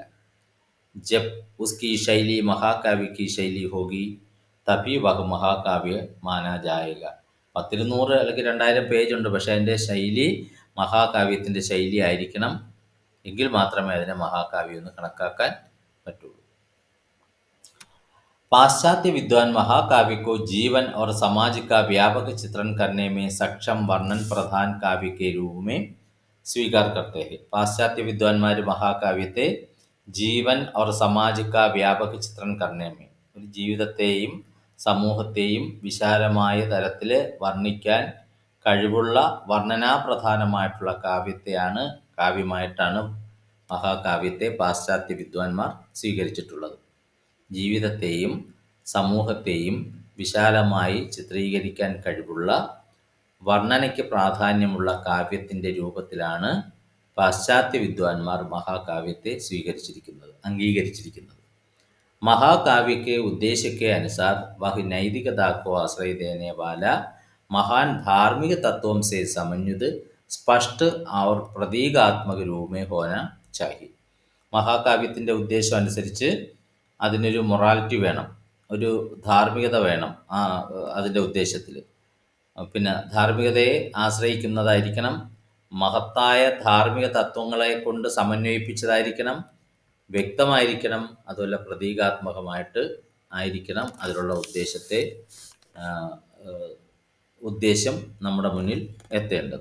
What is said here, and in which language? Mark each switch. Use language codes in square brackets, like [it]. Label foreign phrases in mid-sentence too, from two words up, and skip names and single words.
[hi] जब उसकी शैली महाकाव्य की शैली होगी तभी वह महाकाव्य माना जाएगा. [ml] 100 അല്ലെങ്കിൽ 2000 പേജുണ്ട്, പക്ഷേ അതിൻ്റെ ശൈലി മഹാകാവ്യത്തിൻ്റെ ശൈലി ആയിരിക്കണം. എങ്കിൽ മാത്രമേ അതിനെ മഹാകാവ്യം എന്ന് കണക്കാക്കാൻ പറ്റുള്ളൂ. [hi] पाश्चात्य विद्वान महाकाव्य को जीवन और समाज का व्यापक चित्रण करने में सक्षम वर्णन प्रधान काव्य के रूप में स्वीकार करते हैं. [ml] പാശ്ചാത്യ വിദ്വാൻമാർ മഹാകാവ്യത്തെ [hi] ജീവൻ और समाज का व्यापक चित्रण करने में, [ml] ഒരു ജീവിതത്തെയും സമൂഹത്തെയും വിശാലമായ തലത്തിൽ വർണ്ണിക്കാൻ കഴിവുള്ള വർണ്ണനാപ്രധാനമായിട്ടുള്ള കാവ്യമായിട്ടാണ് മഹാകാവ്യത്തെ പാശ്ചാത്യ വിദ്വാൻമാർ സ്വീകരിച്ചിട്ടുള്ളത്. ജീവിതത്തെയും സമൂഹത്തെയും വിശാലമായി ചിത്രീകരിക്കാൻ കഴിവുള്ള വർണ്ണനയ്ക്ക് പ്രാധാന്യമുള്ള കാവ്യത്തിൻ്റെ രൂപത്തിലാണ് പാശ്ചാത്യ വിദ്വാൻമാർ മഹാകാവ്യത്തെ അംഗീകരിച്ചിരിക്കുന്നത്. [hi] महाकाव्य के उद्देश्य के अनुसार वह नैतिकता को आश्रय देने वाला महान धार्मिक तत्वों से समन्वित स्पष्ट और प्रतीकात्मक रूप में होना चाहिए. [ml] മഹാകാവ്യത്തിൻ്റെ ഉദ്ദേശം അനുസരിച്ച് അതിനൊരു മൊറാലിറ്റി വേണം, ഒരു ധാർമ്മികത വേണം. അതിൻ്റെ ഉദ്ദേശത്തിൽ പിന്നെ ധാർമ്മികതയെ ആശ്രയിക്കുന്നതായിരിക്കണം, മഹത്തായ ധാർമ്മിക തത്വങ്ങളെ കൊണ്ട് സമന്വയിപ്പിച്ചതായിരിക്കണം, വ്യക്തമായിരിക്കണം, അതുപോലെ പ്രതീകാത്മകമായിട്ട് ആയിരിക്കണം അതിലുള്ള ഉദ്ദേശം നമ്മുടെ മുന്നിൽ എത്തേണ്ടത്.